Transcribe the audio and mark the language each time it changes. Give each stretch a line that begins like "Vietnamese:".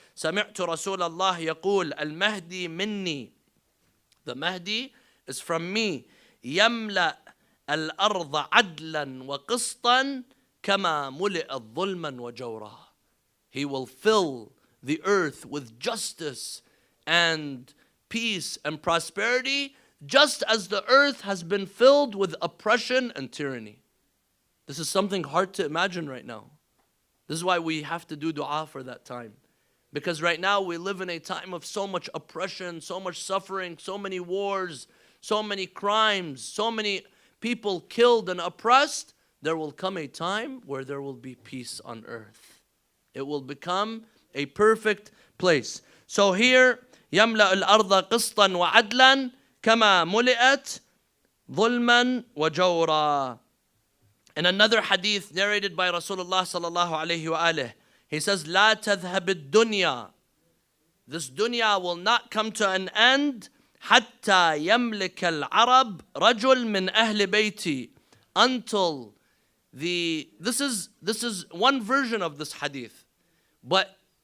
Arabic: سمعت رسول الله يقول المهدي مني.
English: The Mahdi is from me.
Arabic: يملأ الأرض عدلا وقسطا كما ملئت ظلما وجورا.
English: He will fill the earth with justice and peace and prosperity, just as the earth has been filled with oppression and tyranny. This is something hard to imagine right now. This is why we have to do dua for that time. Because right now we live in a time of so much oppression, so much suffering, so many wars, so many crimes, so many people killed and oppressed. There will come a time where there will be peace on earth. It will become a perfect place. So here,
Arabic: يملأ الأرض قسطا وعدلا كما ملئت ظلما وجورا.
English: In another hadith narrated by Rasulullah sallallahu alayhi wa alihi, he says,
Arabic: لا تذهب الدنيا.
English: This dunya will not come to an end
Arabic: حتى يملك العرب رجل من أهل بيتي,
English: until this is one version of this hadith. But